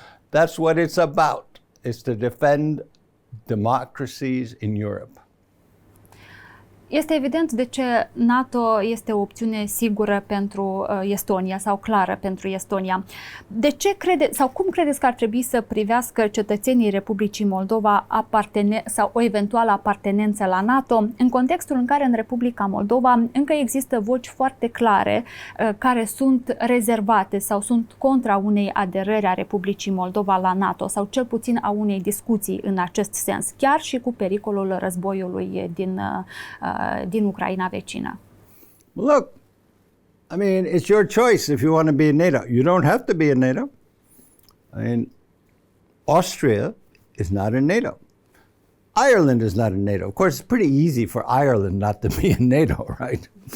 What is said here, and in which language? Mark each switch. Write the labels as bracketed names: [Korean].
[English] That's what it's about, is to defend democracies in Europe. [Romanian] Este evident de ce NATO este o opțiune sigură pentru Estonia sau clară pentru Estonia. De ce cum credeți că ar trebui să privească cetățenii Republicii Moldova sau o eventuală apartenență la NATO în contextul în care în Republica Moldova încă există voci foarte clare care sunt rezervate sau sunt contra unei aderări a Republicii Moldova la NATO sau cel puțin a unei discuții în acest sens, chiar și cu pericolul războiului din Ucraina vecină? [English] Look, it's your choice if you want to be in NATO. You don't have to be in NATO. Austria is not in NATO. Ireland is not in NATO. Of course, it's pretty easy for Ireland not to be in NATO, right?